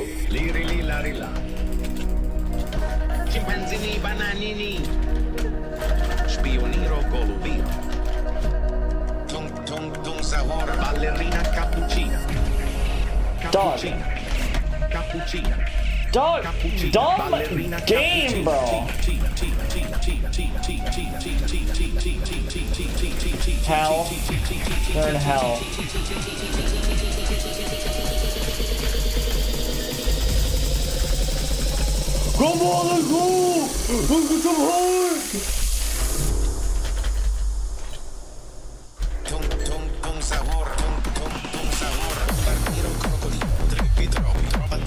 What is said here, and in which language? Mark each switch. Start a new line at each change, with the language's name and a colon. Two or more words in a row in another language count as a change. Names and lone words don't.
English: Liri li lari la. Chimpanzini bananini. Spioniro golubiro. Tung tung tung sabor. Ballerina cappuccina. Dog. Cappuccina. Dog. Dumb game, bro. Hell. They're in hell. Come on, let's go! Let's get some hard! Tung tung tung sabor. Tung tung tung sabor. Bombardiro crocodilo. Trivi trovi.